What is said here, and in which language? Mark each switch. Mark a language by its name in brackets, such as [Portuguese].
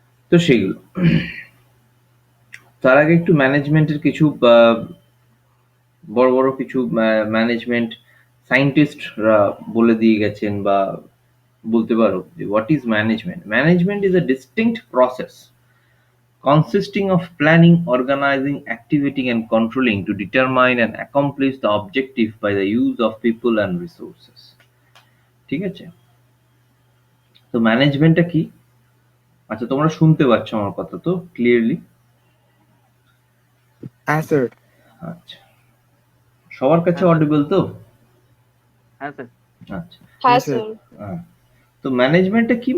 [Bangla] তো সেইগুলো। তার আগে একটু ম্যানেজমেন্টের কিছু বড় বড় কিছু ম্যানেজমেন্ট সায়েন্টিস্টরা বলে দিয়ে গেছেন, বা বলতে পারো যে [English] What is management. Management is a distinct process consisting of planning, organizing, activating and controlling to determine and accomplish the objective by the use of people and resources, [Bangla] ঠিক আছে? তো ম্যানেজমেন্টটা কি? আচ্ছা, তোমরা শুনতে পাচ্ছ আমার কথা তো ক্লিয়ারলি? হ্যাঁ স্যার। আচ্ছা, সবার কাছে হ্যাঁ স্যার। অডিবল তো? হ্যাঁ স্যার। আচ্ছা, হ্যাঁ হ্যাঁ স্যার। স্যার। হ্যাঁ। তো ম্যানেজমেন্টটা কি?